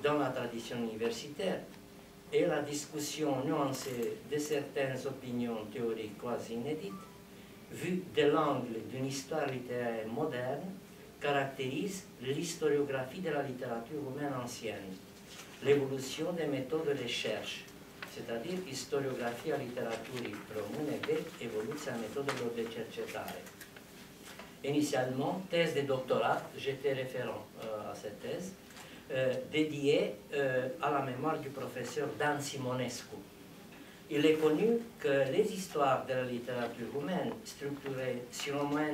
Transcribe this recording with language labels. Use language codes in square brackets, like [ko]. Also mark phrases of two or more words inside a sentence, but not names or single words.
[fr] dans la tradition universitaire et la discussion nuancée de certaines opinions théoriques quasi inédites, vues de l'angle d'une histoire littéraire moderne, caractérise l'historiographie de la littérature roumaine ancienne, l'évolution des méthodes de recherche, c'est-à-dire Istoriografia literaturii române vechi, evoluția metodelor de cercetare. Initialement, thèse de doctorat, j'étais référent à cette thèse, dédiée à la mémoire du professeur Dan Simonescu. Il est connu que les histoires de la littérature roumaine, structurées sur au moins